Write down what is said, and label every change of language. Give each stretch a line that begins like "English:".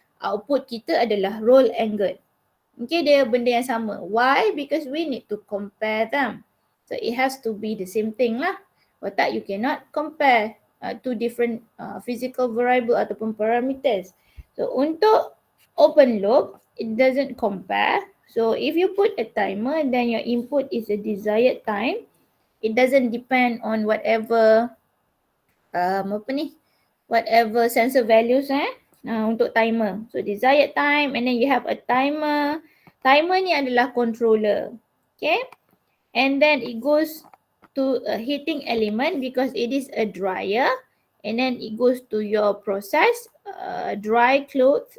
Malay: Output kita adalah roll angle. Okay, dia benda yang sama.
English: Why? Because we need to compare them. So it has to be the same thing lah. Watak you cannot compare two different physical variable ataupun parameters. So untuk open loop, it doesn't compare. So if you put a timer, then your input is a desired time. It doesn't depend on whatever whatever sensor values untuk timer. So desired time and then you have a timer.
Malay: Timer ni adalah controller.
English: Okay. And then it goes to a heating element because it is a dryer. And then it goes to your process, dry clothes.